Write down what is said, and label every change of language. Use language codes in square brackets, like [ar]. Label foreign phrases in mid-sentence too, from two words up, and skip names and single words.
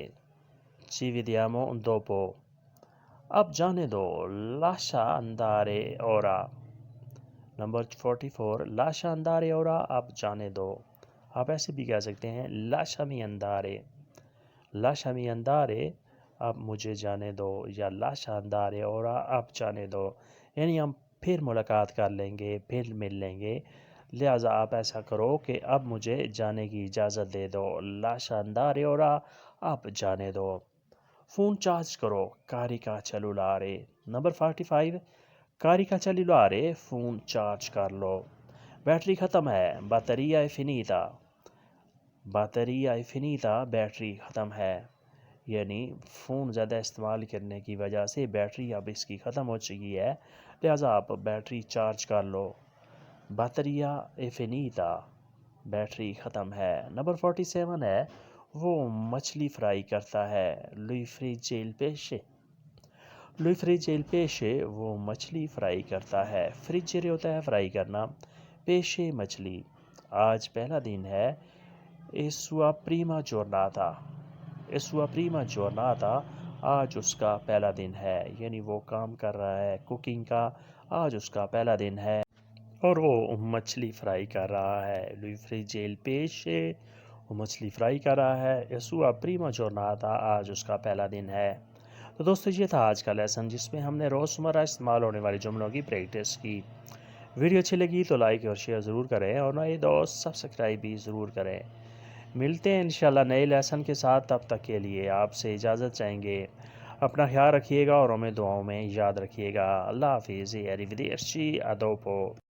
[it] ci vediamo dopo. [ur] اب جانے دو [it] lascia andare ora. نمبر 44 lascia andare ora، [ur] اب جانے دو. آپ ایسے بھی کہہ سکتے ہیں [it] lasciami andare، lasciami andare، [ur] اب مجھے جانے دو، یا [it] lascia andare ora، [ur] اب جانے دو. یعنی ہم پھر ملاقات کر لیں گے، پھر مل لیں گے، لہٰذا آپ ایسا کرو کہ اب مجھے جانے کی اجازت دے دو، [it] lasciandare ora، [ur] آپ جانے دو۔ فون چارج کرو، [it] carica cellulare۔ نمبر 45، carica cellulare، [ur] فون چارج کر لو۔ بیٹری ختم ہے، [it] batteria è finita۔ batteria è finita، [ur] بیٹری ختم ہے، یعنی فون زیادہ استعمال کرنے کی وجہ سے بیٹری اب اس کی ختم ہو چکی ہے، لہٰذا آپ بیٹری چارج کر لو۔ [it] batteria è finita، [ur] بیٹری ختم ہے۔ نمبر 47 ہے، وہ مچھلی فرائی کرتا ہے، [it] lui frigge il pesce۔ lui frigge il pesce، [ur] وہ مچھلی فرائی کرتا ہے، friggere ہوتا ہے فرائی کرنا، pesce مچھلی۔ آج پہلا دن ہے، [it] è sua prima giornata۔ è sua prima giornata، [ur] آج اس کا پہلا دن ہے، یعنی وہ کام کر رہا ہے کوکنگ کا، آج اس کا پہلا دن ہے اور وہ مچھلی فرائی کر رہا ہے۔ [it] lui frigge il pesce، [ur] وہ مچھلی فرائی کر رہا ہے، [it] è sua prima giornata، [ur] آج اس کا پہلا دن ہے۔ تو دوستو یہ تھا آج کا لیسن، جس میں ہم نے روزمرہ استعمال ہونے والے جملوں کی پریکٹس کی۔ ویڈیو اچھی لگی تو لائک اور شیئر ضرور کریں، اور نئے دوست سبسکرائب بھی ضرور کریں۔ ملتے ہیں انشاءاللہ نئے لیسن کے ساتھ، تب تک کے لیے آپ سے اجازت چاہیں گے۔ اپنا خیال رکھیے گا اور ہمیں دعاؤں میں یاد رکھیے گا۔ اللہ حافظ، [it] arrivederci، a dopo۔